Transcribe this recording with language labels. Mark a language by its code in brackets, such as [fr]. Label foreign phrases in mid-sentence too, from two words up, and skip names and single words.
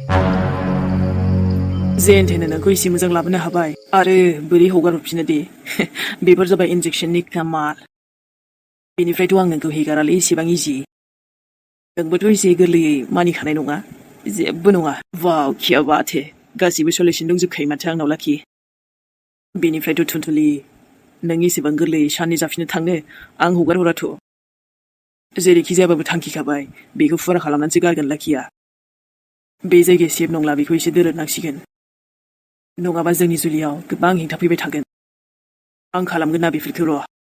[brx] जेन थेनो नोंखौ एसे मोजां लाबोनो हाबाय आरो बोरै हगार हरफिनो दे बेफोर जाबाय इन्जेक्सननि कामाल बेनिफ्रायथ' आं नोंखौ हेगारालै एसेबां इजि नोंबोथ' एसे गोरलैयै मानिखानाय नङा जेबो नङा वाव [hi] किया बात हे [brx] गासिबो सलिउसन दंजोबखायो माथो आंनाव लाखि बेनिफ्रायथ' थुनथुलि नों एसेबां गोरलैयै साननि जाफिननो थाङो आं हगार हराथ' जेरैखि जायाबाबो थांखिखाबाय बेखौ फुरा खालामनानैसो गारगोन लाखिया बे जायगाया सेफ नंला बेखौ एसे दोरोदनांसिगोन नङाबा जोंनि जुलियाव गोबां हेंथा फैबाय थागोन आं खालामगोन ना बेफोरखौ र'